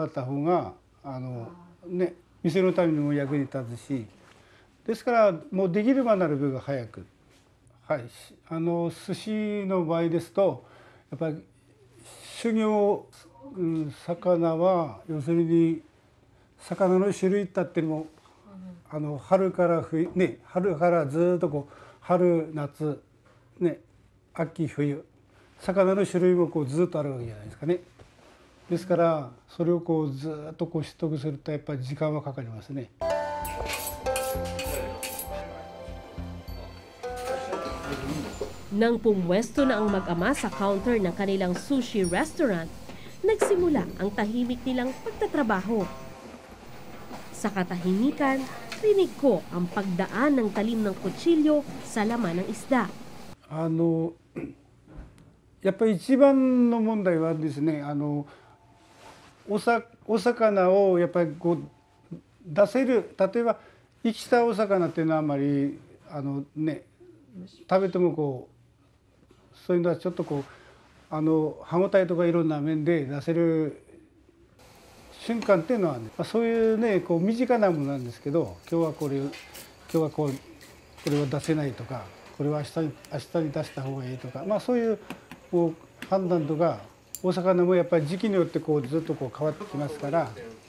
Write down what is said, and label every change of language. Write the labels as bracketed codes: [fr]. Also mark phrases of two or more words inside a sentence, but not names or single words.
[ja] った方がね店のためにも役に立つし、ですからもうできればなるべく早く、はい、寿司の場合ですとやっぱり修行、魚は要するに魚の種類ってあっても春から冬ね、春からずっとこう春夏ね秋冬、魚の種類もこうずっとあるわけじゃないですかね。ですからそれをこうずっとこう取得するとやっぱり時間はかかりますね。 [tl] Nang pumwesto na ang mag-ama sa counter ng kanilang sushi restaurant, nagsimula ang tahimik nilang pagtatrabaho. Sa katahimikan, rinig ko ang pagdaan ng talim ng kutsilyo sa laman ng isda. [ja] やっぱり一番の問題はですね、お魚をやっぱりこう出せる、例えば生きたお魚っていうのはあまり食べてもこうそういうのはちょっとこう歯ごたえとかいろんな面で出せる瞬間っていうのはね、そういうねこう身近なものなんですけど、今日はこれは出せないとか、これは明日に出した方がいいとか、そういうこう判断とか、お魚もやっぱり時期によってこうずっとこう変わってきますから、